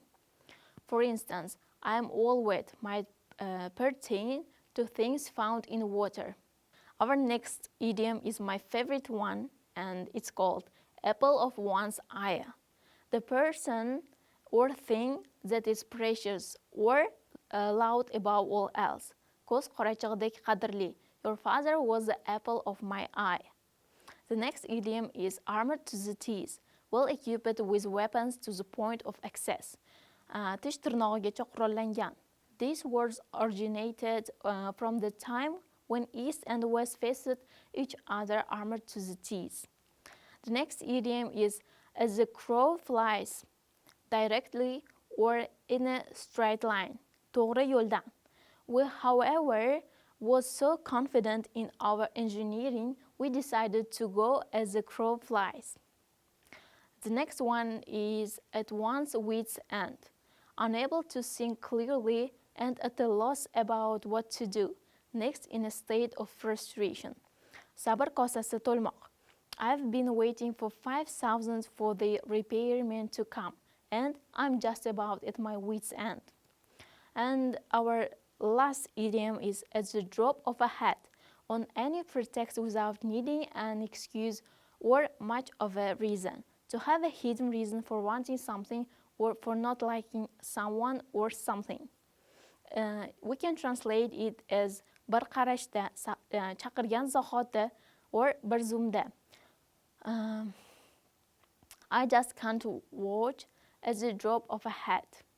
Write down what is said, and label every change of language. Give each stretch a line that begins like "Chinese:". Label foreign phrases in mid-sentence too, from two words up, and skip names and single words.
English: For instance, I am all wet might pertain to things found in water. Our next idiom is my favorite one, and it's called apple of one's eye. The person or thing that is precious or loved above all else.
Uzbek: Ko'z qorachig'idek qadrli.
English: Your father was the apple of my eye. The next idiom is armored to the teeth, well equipped with weapons to the point of excess.
Uzbek: Tish tirnog'igacha qurollangan.
English: These words originated from the time when East and West faced each other armored to the teeth. The next idiom is as the crow flies, directly or in a straight line.
Uzbek: To'g'ri yo'ldan.
English: We, however, was so confident in our engineering, we decided to go as the crow flies. The next one is at one's wit's end, unable to think clearly and at a loss about what to do, next in a state of frustration.
Uzbek: Sabr kosasi to'lmoq.
English: I've been waiting for 5,000 for the repairman to come, and I'm just about at my wit's end. And our last idiom is at the drop of a hat, on any pretext without needing an excuse or much of a reason. To have a hidden reason for wanting something or for not liking someone or something. We can translate it as
Uzbek: bir qarashda, chaqirgan zahoti
English: or
Uzbek: bir zumda.
English: I just can't watch at the drop of a hat.